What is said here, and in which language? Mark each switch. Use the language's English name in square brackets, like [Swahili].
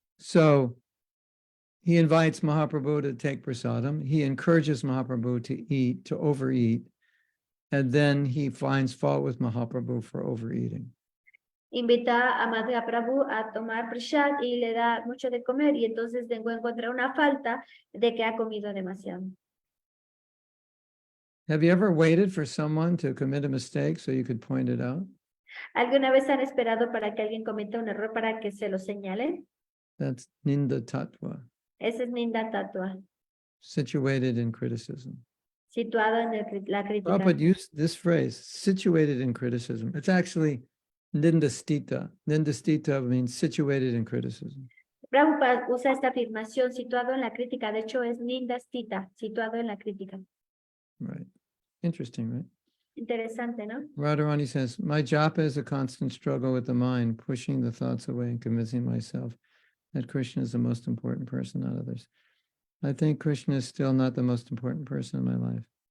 [English] So he invites Mahaprabhu to take prasadam. He encourages Mahaprabhu to eat, to overeat. And then he finds fault with Mahaprabhu for overeating. [Spanish] Invita a Mahaprabhu a tomar prasad y le da mucho de comer, y entonces encuentra una falta de que ha comido demasiado. [English] Have you ever waited for someone to commit a mistake so you could point it out? [Spanish] ¿Alguna vez han esperado para que alguien cometa un error para que se lo señalen? [English] That's Ninda Tattva, [Spanish] Ese es Ninda Tattva, [English] situated in criticism. [Spanish] situado en la crítica. [English] Prabhupada used this phrase, situated in criticism. It's actually Nindastita. Nindastita means situated in criticism. [Spanish] Prabhupada usa esta afirmación, situado en la crítica. De hecho, es Nindastita, situado en la crítica. [English] Right. Interesting, right? [Spanish] Interesante, ¿no? [English] Radharani says, my japa is a constant struggle with the mind, pushing the thoughts away and convincing myself that Krishna is the most important person, not others. I think Krishna is still not the most important person in my life.